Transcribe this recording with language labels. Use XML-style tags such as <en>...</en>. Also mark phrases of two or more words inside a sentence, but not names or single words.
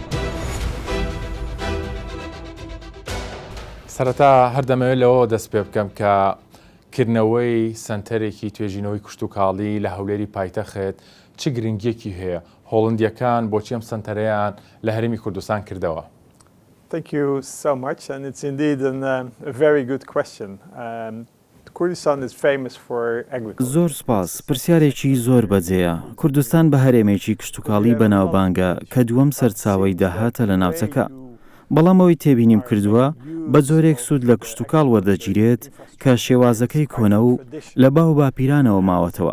<ckb>سەرەتا هەردەمەوێت لەوە دەست پێ بکەم کە کردنەوەی سنتەرێکی توێژینەوەی کوشت و کاڵی لە هەولێری پایتەخت چ گرنگیەکی هەیە؟ هۆڵندیەکان بۆچی ئەم سنتەرەیان لە هەرێمی کوردستان کردەوە؟</ckb> <en>Thank you so much, and it's indeed a very good question. Kurdistan is famous for agriculture.</en> <ckb>زۆر سپاس پرسیارێکی زۆر بەجێیە. کوردستان بە هەرێمێکی کشتتوکاڵی بەناوبانگە کە دووەم سەرچاوی داهاتە لە ناوچەکە. بەڵامەوەی تێبینیم کردووە بە جۆرێک سوود لە کشتتوکاڵ وەردەگیرێت کە شێوازەکەی کۆنە و لە باو باپیرانەوە ماوەتەوە.</ckb>